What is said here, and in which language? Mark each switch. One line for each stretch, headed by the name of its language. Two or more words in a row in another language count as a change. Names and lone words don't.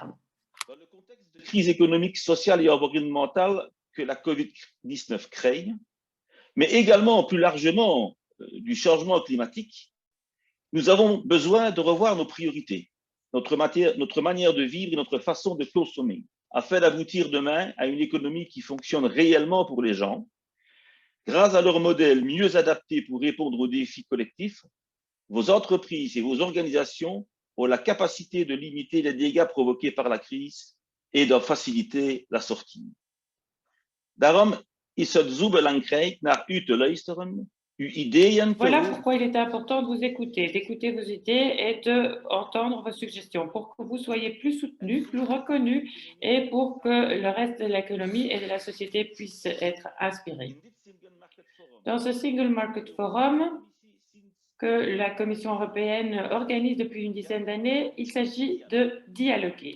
French: Dans le contexte de crise économique, sociale et environnementale que la COVID-19 crée, mais également plus largement du changement climatique, nous avons besoin de revoir nos priorités, notre manière de vivre et notre façon de consommer, afin d'aboutir demain à une économie qui fonctionne réellement pour les gens. Grâce à leur modèle mieux adapté pour répondre aux défis collectifs, vos entreprises et vos organisations ont la capacité de limiter les dégâts provoqués par la crise et d'en faciliter la sortie.
Dutch: Daarom is het zo belangrijk naar u te luisteren.
French: Voilà pourquoi il est important de vous écouter, d'écouter vos idées et d'entendre vos suggestions pour que vous soyez plus soutenus, plus reconnus et pour que le reste de l'économie et de la société puisse être inspiré. Dans ce Single Market Forum que la Commission européenne organise depuis une dizaine d'années, il s'agit de dialoguer.